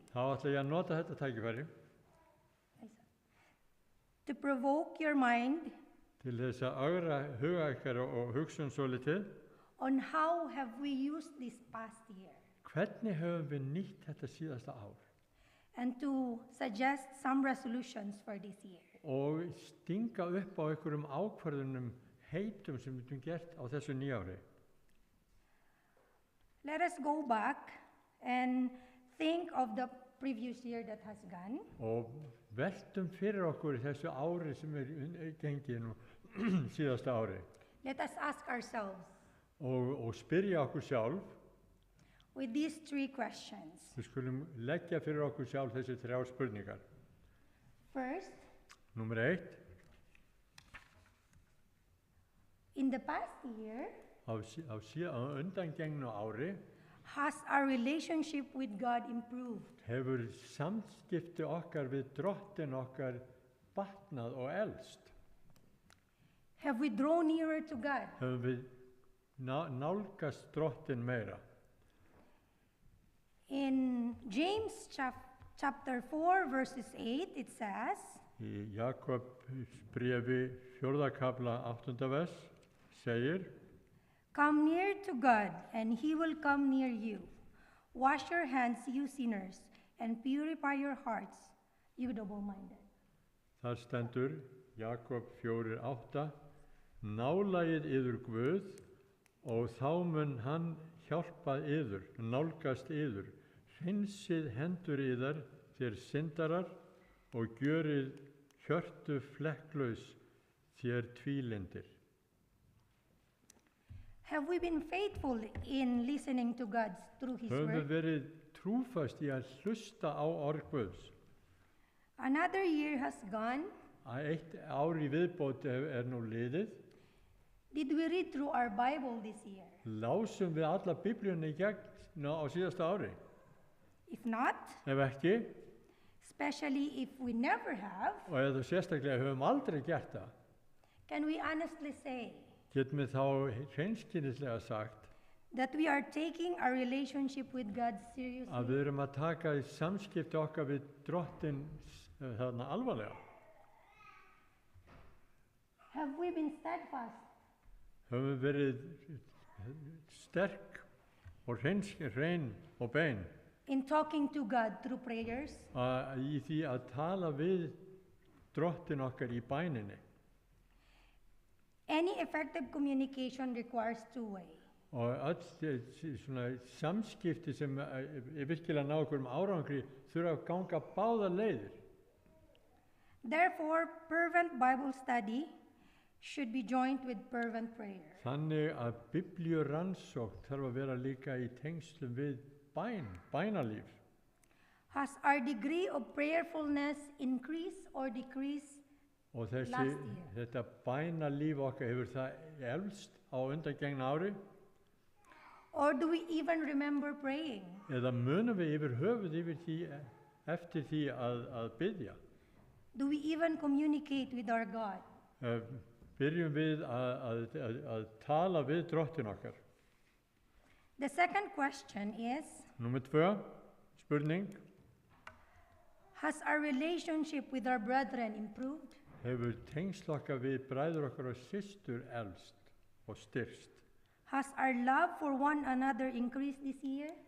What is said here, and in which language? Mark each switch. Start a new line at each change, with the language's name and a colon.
Icelandic: þá ætla ég að nota þetta tækifæri
English: to provoke your mind
Icelandic: til þess að ögra huga ykkar og hugsun svo litið.
English: on how have we used this past year,
Icelandic: Hvernig höfum við nýtt þetta síðasta ár?
English: and to suggest some resolutions for this year.
Icelandic: Og stinga upp á einhverjum ákvörðunum heitum sem við höfum gert á þessu nýjári.
English: Let us go back and think of the previous year that has gone,
Icelandic: Og veltum fyrir okkur þessu ári sem gengið nú síðasta ári.
English: let us ask ourselves
Icelandic: Og spyrja okkur sjálf,
English: with these three questions.
Icelandic: við skulum leggja fyrir okkur sjálf þessi 3 spurningar.
English: First,
Icelandic: Númer 1,
English: in the past year,
Icelandic: á undangengnu ári
English: has our relationship with God improved?
Icelandic: hefur samskipti okkar við Drottinn okkar batnað og elst.
English: Have we drawn nearer to God?
Icelandic: Höfum við nálgast Drottinn meira.
English: In James chapter 4, verses 8, it says,
Icelandic: Í Jakob bréfi 4. kafla 8. vers segir,
English: "Come near to God, and he will come near you. Wash your hands, you sinners, and purify your hearts, you double-minded."
Icelandic: þar stendur Jakob 4:8, nálagið yður Guð og þá mun hann hjálpa yður, nálgast yður, hreinsið hendur yðar þér syndarar og gjörið hjörtu flekklaus þér tvílindir.
English: Have we been faithful in listening to God through his
Icelandic: Höfum við
English: word?
Icelandic: verið trúfast í að hlusta á orð Guðs.
English: Another year has gone.
Icelandic: Að eitt ár í viðbót nú liðið.
English: Did we read through our Bible this year?
Icelandic: Lásum við alla Biblíuna í gegn á síðasta ári?
English: If not,
Icelandic: Ef ekki,
English: especially if we never have,
Icelandic: og eða sérstaklega höfum aldrei gert það,
English: can we honestly say
Icelandic: getum við þá hreinskilnislega sagt
English: that we are taking our relationship with God
Icelandic: að
English: seriously?
Icelandic: við erum að taka í samskipti okkar við Drottinn þarna alvarlega.
English: Have we been steadfast
Icelandic: Höfum við verið sterk og hrein og bein
English: in talking to God through prayers?
Icelandic: í því að tala við Drottinn okkar í bæninni.
English: Any effective communication requires two-way.
Icelandic: Og öll svona samskipti sem virkilega ná okkur árangri þurfa að ganga báðar leiðir.
English: Therefore, fervent Bible study should be joined with fervent prayer.
Icelandic: Þannig að biblíurannsókn þarf að vera líka í tengslum við bænalíf.
English: Has our degree of prayerfulness increased or decreased?
Icelandic: Og
English: Last year.
Icelandic: þetta bænalíf okkar hefur það elst á undangengna ári,
English: Or do we even remember praying?
Icelandic: eða munum við yfir höfuð eftir því að biðja.
English: Do we even communicate with our God?
Icelandic: Byrjum við að tala við drottin okkar.
English: The second question is,
Icelandic: Númer 2, spurning,
English: has our relationship with our brethren improved?
Icelandic: hefur tengsl okkar við bræður okkar og systur elst og styrst?
English: Has our love for one another increased this year?